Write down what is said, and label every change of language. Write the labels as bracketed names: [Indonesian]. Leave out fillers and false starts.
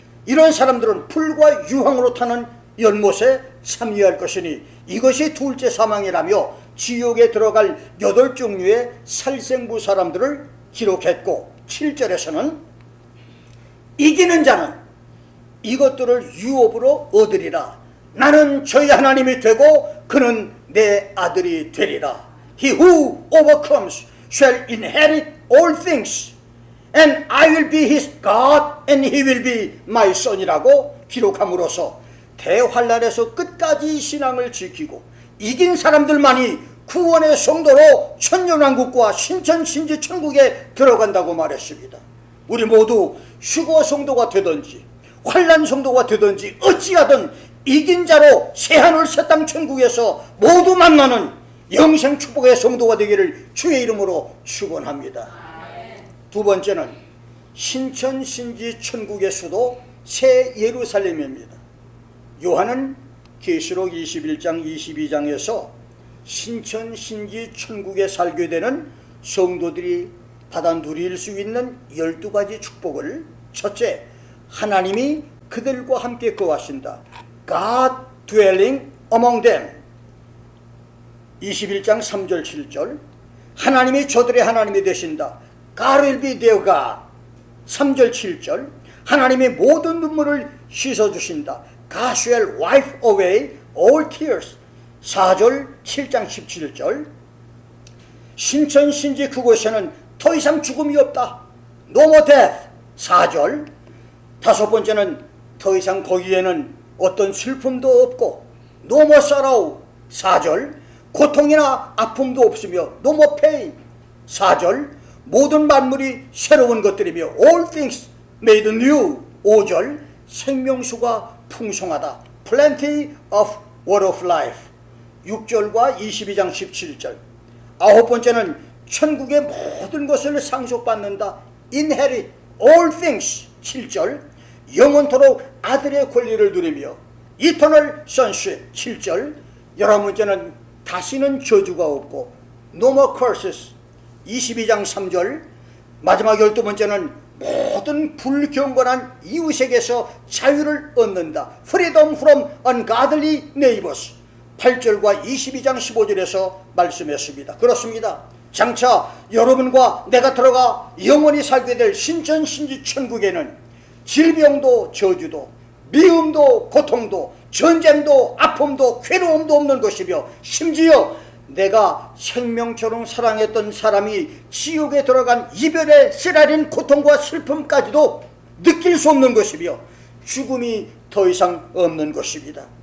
[Korean] 이런 사람들은 불과 유황으로 타는 연못에 참여할 것이니 이것이 둘째 사망이라며 지옥에 들어갈 8종류의 살생부 사람들을 기록했고 7절에서는 이기는 자는 이것들을 유업으로 얻으리라. 나는 저희 하나님이 되고 그는 내 아들이 되리라. [English] He who overcomes shall inherit all things and I will be his God and he will be my son [Korean] 이라고 기록함으로써 대환란에서 끝까지 신앙을 지키고 이긴 사람들만이 구원의 성도로 천년왕국과 신천신지 천국에 들어간다고 말했습니다. 우리 모두 휴거 성도가 되든지 환란 성도가 되든지 어찌하든 이긴 자로 새하늘 새 땅 천국에서 모두 만나는 영생 축복의 성도가 되기를 주의 이름으로 축원합니다. 두 번째는 신천신지 천국의 수도 새 예루살렘입니다. 요한은 계시록 21장 22장에서 신천신지 천국에 살게 되는 성도들이 받아 누릴 수 있는 12가지 축복을 첫째, 하나님이 그들과 함께 거하신다. [English] God dwelling among them. [Korean] 21장 3절 7절. 하나님이 저들의 하나님이 되신다. [English] God will be their God. 3절 7절. [Korean] 하나님이 모든 눈물을 씻어주신다. [English] God shall wipe away all tears. [Korean] 4절 7장 17절. 신천신지 그곳에는 더 이상 죽음이 없다. [English] No more death. 4절. [Korean] 다섯 번째는 더 이상 거기에는 어떤 슬픔도 없고 [English] No more sorrow. [Korean] 4절. 고통이나 아픔도 없으며 [English] No more pain. [Korean] 4절. 모든 만물이 새로운 것들이며 [English] All things made new. 5절. [Korean] 생명수가 풍성하다. [English] Plenty of water of life. [Korean] 6절과 22장 17절. 아홉 번째는 천국의 모든 것을 상속받는다. [English] Inherit all things. 7절. [Korean] 영원토록 아들의 권리를 누리며 [English] Eternal sonship. [Korean] 7절. 11번째는 다시는 저주가 없고 No more curses. 22장 3절. 마지막 12번째는 모든 불경건한 이웃에게서 자유를 얻는다. [English] Freedom from ungodly neighbors. [Korean] 8절과 22장 15절에서 말씀했습니다. 그렇습니다. 장차 여러분과 내가 들어가 영원히 살게 될 신천신지 천국에는 질병도 저주도 미움도 고통도 전쟁도 아픔도 괴로움도 없는 것이며 심지어 내가 생명처럼 사랑했던 사람이 지옥에 들어간 이별의 쓰라린 고통과 슬픔까지도 느낄 수 없는 것이며 죽음이 더 이상 없는 것입니다.